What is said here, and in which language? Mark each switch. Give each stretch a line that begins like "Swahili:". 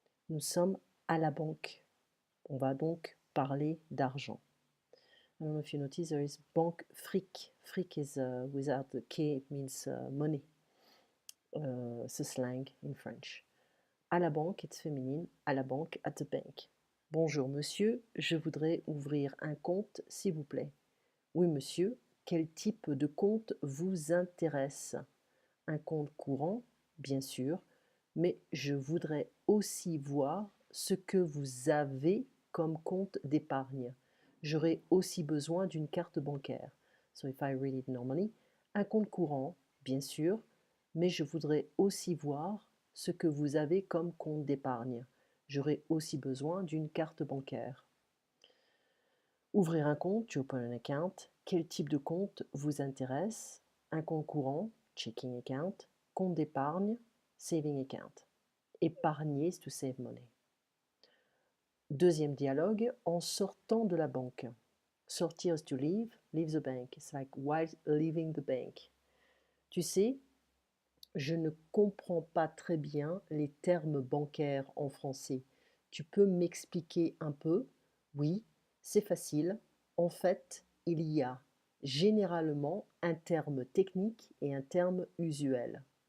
French: Nous sommes à la banque. On va donc parler d'argent.
English: I don't know if you notice there is banque fric. Fric is without the K, it means money. It's a slang in French.
French: À la banque,
English: it's féminine.
French: À la banque,
English: at the bank.
French: Bonjour monsieur, je voudrais ouvrir un compte s'il vous plaît. Oui monsieur, quel type de compte vous intéresse? Un compte courant, bien sûr, mais je voudrais aussi voir ce que vous avez comme compte d'épargne. J'aurais aussi besoin d'une carte bancaire.
English: So if I read it normally,
French: un compte courant, bien sûr, mais je voudrais aussi voir ce que vous avez comme compte d'épargne. J'aurais aussi besoin d'une carte bancaire. Ouvrir un compte,
English: to open an account.
French: Quel type de compte vous intéresse? Un compte courant,
English: checking account.
French: Compte d'épargne,
English: saving account. Épargner, is to save money.
French: Deuxième dialogue, en sortant de la banque.
English: Sortir is to leave, leave the bank. It's like while leaving the bank.
French: Tu sais, je ne comprends pas très bien les termes bancaires en français. Tu peux m'expliquer un peu? Oui, c'est facile. En fait, il y a généralement un terme technique et un terme usuel.